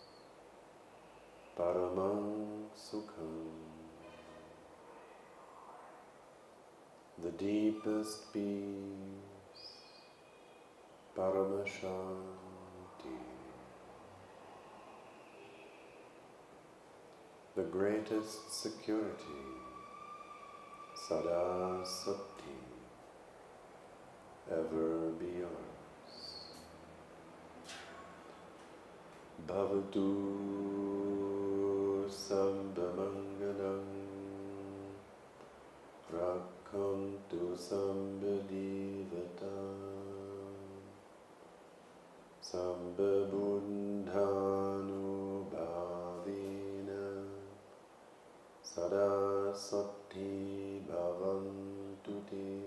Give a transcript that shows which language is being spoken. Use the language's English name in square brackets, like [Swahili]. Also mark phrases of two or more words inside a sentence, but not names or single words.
[Pali] Paramang Sukham, [English] the deepest peace, Paramashanti, the greatest security, [Pali] Sada Sati, [English] ever be yours. [Pali] Bhavatu Sabba Mangalam, Rakantu Sabba Devata, Samba buddhanubhavina sada sati bhavantu te.